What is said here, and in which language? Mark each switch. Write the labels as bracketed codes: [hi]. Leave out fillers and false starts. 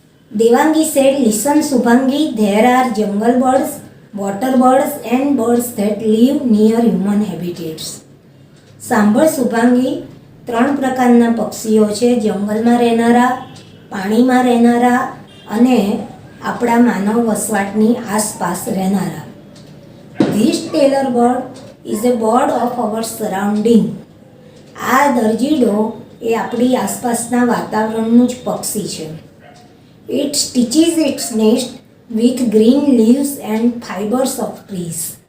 [en] Devangi said, "Listen, Subhangi, there are jungle birds, water birds and birds that live near human habitats." [gu] સાંભળ શુભાંગી, 3 પ્રકારના પક્ષીઓ છે, જંગલમાં રહેનારા, પાણીમાં રહેનારા અને આપણા માનવ વસવાટની આસપાસ રહેનારા. [en] This tailor bird is a bird of our surrounding. [gu] આ દરજીડો એ આપણી આસપાસના વાતાવરણનું જ પક્ષી છે. [en] It stitches its nest with green leaves and fibers of trees.